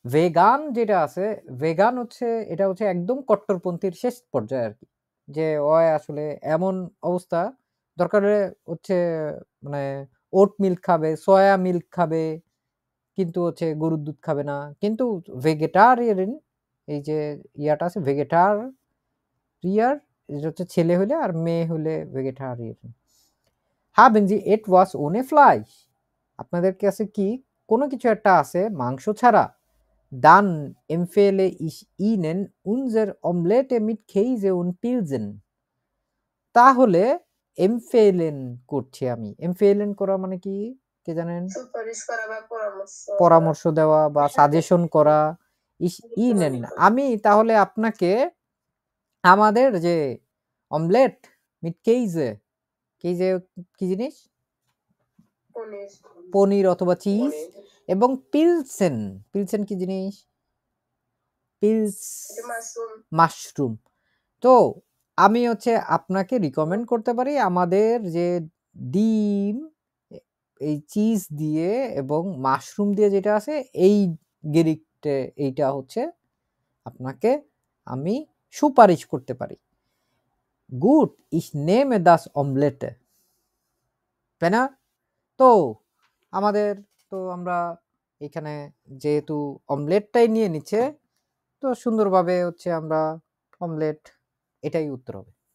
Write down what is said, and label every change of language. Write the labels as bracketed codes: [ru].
[bn] Vegan যেটা আছে, vegan হচ্ছে এটা হচ্ছে একদম কট্টরপন্থীর শেষ পর্যায়ে আর কি, যে ওই আসলে এমন অবস্থা দরকার হচ্ছে মানে ওট মিল্ক খাবে, সয়া মিল্ক খাবে, কিন্তু হচ্ছে গরুর দুধ খাবে না। কিন্তু ভেগেটারিয়ান এই যে ইয়াটা আছে ভেগেটারিয়ার, এটা হচ্ছে ছেলে হলে, আর মেয়ে হলে ভেগেটারিয়ান। [de] haben Sie etwas ohne Fleisch? [bn] আপনাদের কাছে কি কোনো কিছু একটা আছে মাংস ছাড়া? [de] dann empfehle ich Ihnen unser Omelette mit Käse und Pilsen. [bn] তাহলে empfehlen করছি আমি। empfehlen করা মানে কি কে জানেন? সুপারিশ করা বা পরামর্শ দেওয়া বা সাজেশন করা। Ihnen আমি তাহলে আপনাকে আমাদের যে অমলেট মিট কেইজে, কেইজে কি জিনিস? পনির অথবা চিজ, এবং পিলসেন, পিলসেন কি জিনিস? Pills mushroom. তো আমি হচ্ছে আপনাকে রিকমেন্ড করতে পারি আমাদের যে ডিম, এই চিজ দিয়ে এবং মাশরুম দিয়ে যেটা আছে এই গেরিক্টে, এইটা হচ্ছে আপনাকে আমি সুপারিশ করতে পারি। [de] গুড, ich nehme das Omelette, [bn] তাই না? তো আমাদের তো আমরা এখানে যেহেতু অমলেটটাই নিয়ে নিচ্ছে, তো সুন্দরভাবে হচ্ছে আমরা অমলেট, এটাই উত্তর হবে।